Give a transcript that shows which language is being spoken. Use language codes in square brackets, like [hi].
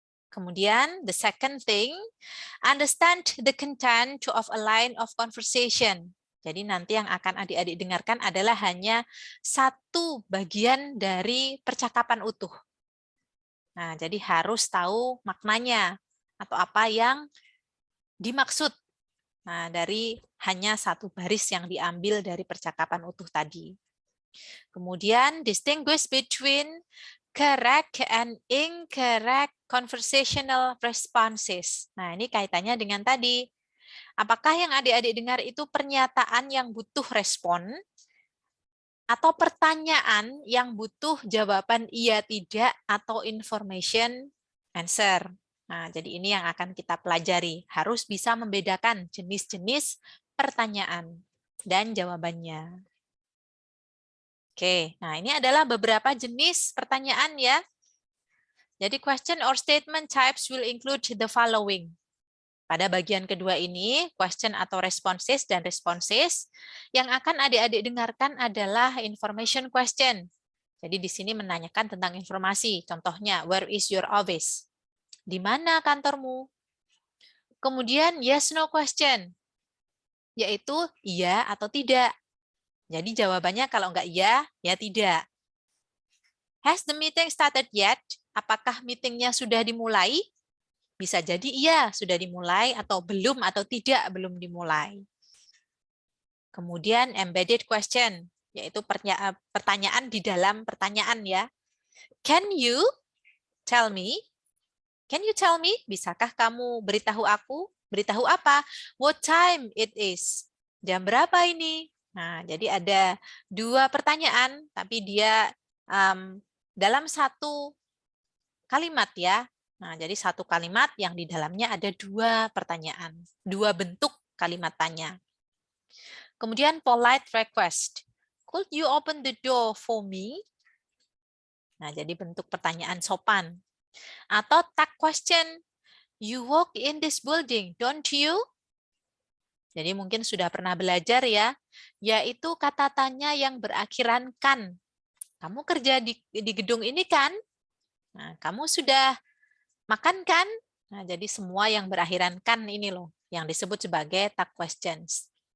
[id] Kemudian, [en] the second thing, understand the content of a line of conversation. [id] Jadi nanti yang akan adik-adik dengarkan adalah hanya satu bagian dari percakapan utuh. Nah, jadi harus tahu maknanya atau apa yang dimaksud. Nah, dari hanya satu baris yang diambil dari percakapan utuh tadi. [en] Kemudian, distinguish between correct and incorrect conversational responses. [id] Nah, ini kaitannya dengan tadi. Apakah yang adik-adik dengar itu pernyataan yang butuh respon atau pertanyaan yang butuh jawaban iya tidak atau information answer? Nah, jadi ini yang akan kita pelajari. Harus bisa membedakan jenis-jenis pertanyaan dan jawabannya. Oke, nah ini adalah beberapa jenis pertanyaan ya. Jadi [en] question or statement types will include the following. [id] Pada bagian kedua ini, question atau responses dan responses, yang akan adik-adik dengarkan adalah information question. Jadi di sini menanyakan tentang informasi. Contohnya, [en] where is your office? [id] Di mana kantormu? Kemudian yes no question, yaitu iya atau tidak. Jadi jawabannya kalau enggak iya, ya tidak. [en] Has the meeting started yet? [id] Apakah meetingnya sudah dimulai? Bisa jadi iya, sudah dimulai, atau belum atau tidak, belum dimulai. Kemudian embedded question, yaitu pertanyaan di dalam pertanyaan ya. [en] Can you tell me? Can you tell me? [id] Bisakah kamu beritahu aku? Beritahu apa? [en] What time it is? [id] Jam berapa ini? Nah, jadi ada dua pertanyaan, tapi dia dalam satu kalimat ya. Nah, jadi satu kalimat yang di dalamnya ada dua pertanyaan, dua bentuk kalimat tanya. Kemudian polite request. [en] Could you open the door for me? [id] Nah, jadi bentuk pertanyaan sopan. Atau tag question. [en] You work in this building, don't you? [id] Jadi mungkin sudah pernah belajar ya, yaitu kata tanya yang berakhiran kan. Kamu kerja di gedung ini kan? Nah, kamu sudah makan kan? Nah, jadi semua yang berakhiran kan ini loh, yang disebut sebagai tag questions.